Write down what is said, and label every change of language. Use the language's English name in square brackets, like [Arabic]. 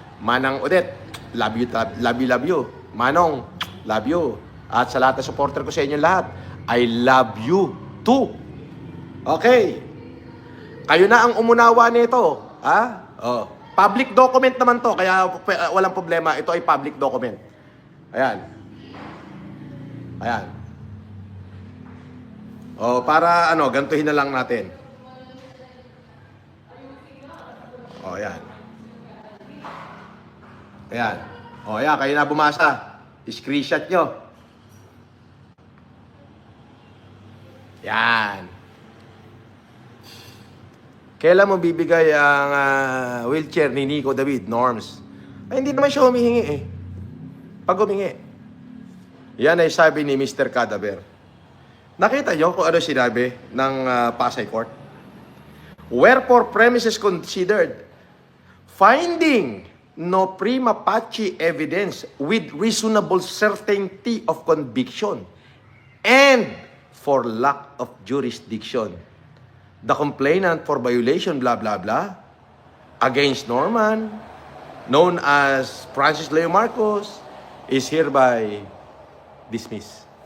[English] Manang Odette, love you, love you, love you. Manong, love you. [Filipino] At sa lahat ng supporter ko sa inyo lahat, [English] I love you too. [Filipino] Okay. Kayo na ang umunawa nito. Public document naman to, kaya walang problema. Ito ay public document. Ayan. Para gantuhin na lang natin. Ayan. Ayan, kayo na bumasa. Screenshot nyo. Yan. Kailan mo bibigay ang wheelchair ni Nico David, Norms? Ay, hindi naman siya humihingi Pag humingi. Yan ay sabi ni Mr. Cadaver. Nakita nyo kung ano sinabi ng Pasay Court? [English] Wherefore premises considered, finding no prima facie evidence with reasonable certainty of conviction and for lack of jurisdiction, the complainant for violation blah blah blah against Norman, known as Francis Leo Marcos, is hereby dismissed.